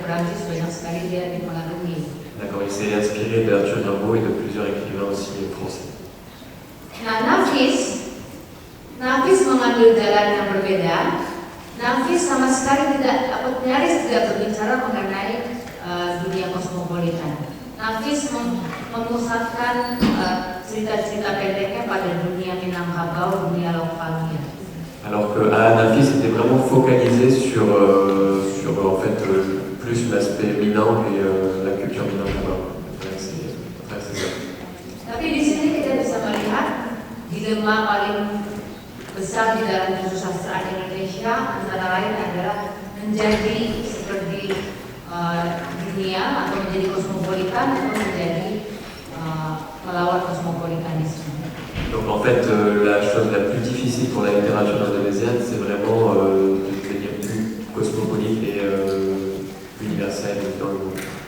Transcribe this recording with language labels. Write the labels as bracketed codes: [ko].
[id] Prancis banyak sekali dia dipengaruhi. [fr] D'accord, il s'est inspiré d'Arthur Rimbaud et de plusieurs écrivains aussi français. [id] Nah, Nafis mengambil jalan yang berbeda. Nafis sama sekali nyaris tidak berbicara mengenai dunia kosmopolitan. Nafis memusatkan cerita-cerita pendeknya pada dunia Minangkabau, dunia lokalnya. [fr] Alors que Nafis était vraiment focalisé sur en fait plus l'aspect Minang et la culture Minangkabau. C'est ça. [id] Tapi di sini kita bisa melihat dilema paling besar di dalam kesusastraan Indonesia antara lain adalah menjadi seperti dunia atau menjadi kosmopolitan atau menjadi melawan kosmopolitanisme. [fr] Donc en fait, la chose la plus difficile pour la littérature indonésienne, c'est vraiment de devenir plus cosmopolite et universelle dans le monde.